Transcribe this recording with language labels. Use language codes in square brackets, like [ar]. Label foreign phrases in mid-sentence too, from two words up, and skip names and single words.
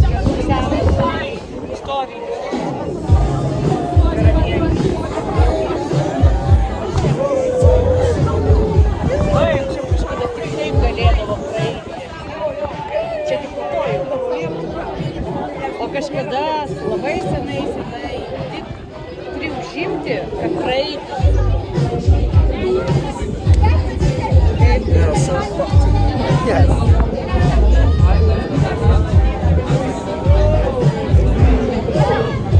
[lt] Story. Ой, čia kažkada tik taip galėdavo praeiti. Čia tik po to jau. O kažkada labai senai tik turi užimti, kad praeiti. [en] You're so fucked. Yes.